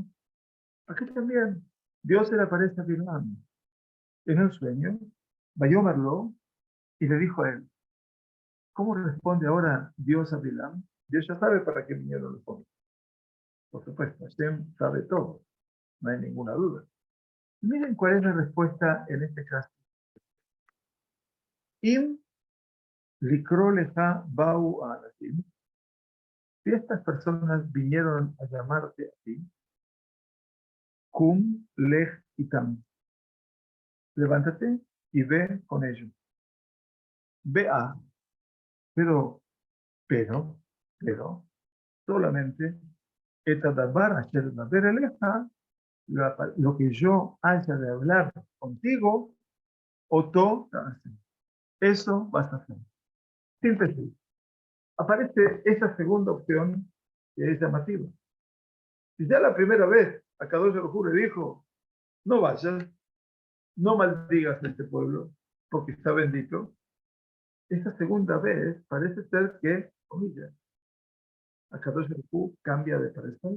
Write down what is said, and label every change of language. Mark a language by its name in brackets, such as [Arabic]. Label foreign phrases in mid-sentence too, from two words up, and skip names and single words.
[Spanish] Aquí también Dios se le aparece a Bilam en un sueño, Vayómarlo, y le dijo a él, ¿cómo responde ahora Dios a Bilam? Dios ya sabe para qué vinieron los hombres. Por supuesto, Hashem sabe todo, no hay ninguna duda. Miren cuál es la respuesta en este caso. [Hebrew] אם לקרוא לך באו אנשים. [Spanish] Si estas personas vinieron a llamarte a ti, [Hebrew] קום לך אתם. [Spanish] Levántate y ve con ellos. Ve a, pero, pero, solamente [Hebrew] את הדבר אשר דבר אליך, [Spanish] lo que yo haya de hablar contigo, oto, eso vas a hacer. Síntesis. Aparece esa segunda opción que es llamativa. Si ya la primera vez [Hebrew] הקדוש ברוך הוא [Spanish] le dijo, no vayas, no maldigas a este pueblo, porque está bendito, esta segunda vez parece ser que, comillas, [Hebrew] הקדוש ברוך הוא [Spanish] cambia de parecer.